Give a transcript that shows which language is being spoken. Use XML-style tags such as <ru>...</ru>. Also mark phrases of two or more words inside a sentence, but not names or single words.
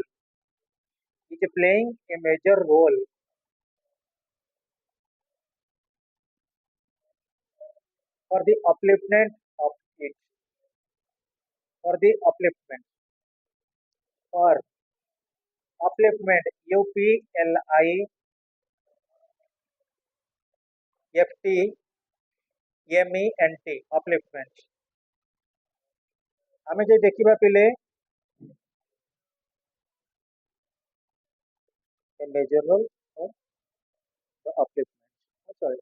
<en>Is playing a major role for the upliftment of it. For the upliftment. For upliftment. UPLIFTMENT. Upliftment.</en> <or>ଆମେ ଯେ ଦେଖିବା ପିଲେ</or> <en>a major role for the upliftment. Sorry.</en>